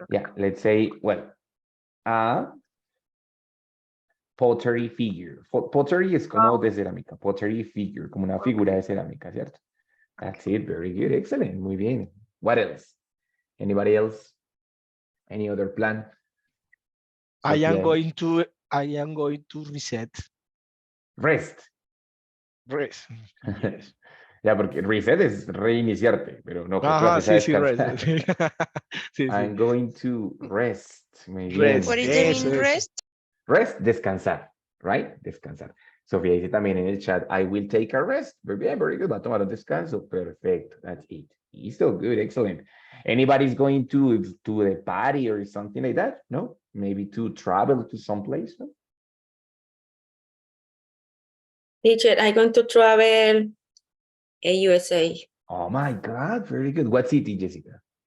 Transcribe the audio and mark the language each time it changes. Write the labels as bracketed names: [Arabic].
[English] Yeah, let's say, well, a pottery figure. [Spanish] Pottery es como de cerámica. Pottery figure, como una figura de cerámica, ¿cierto? [English] That's it. Very good. Excellent. [Spanish] Muy bien. [English] What else? Anybody else? Any other plan? I am going to reset. Rest. Yes. [Spanish] Ya, porque reset es reiniciarte, pero no, sí, [English] rest. [Spanish] Sí, [English] I'm going to rest. [Spanish] Muy bien. [English] Rest. What is the meaning rest? [Spanish] Rest, descansar, right? Descansar. Sofía dice también en el chat, [English] I will take a rest. Very bien, very good. [Spanish] Va a tomar un descanso. Perfecto. [English] That's it. He's still good. Excellent. Anybody's going to the party or something like that? No? Maybe to travel to some place? No? Teacher, I'm going to travel in USA. Oh my God, very good. What city, Jessica?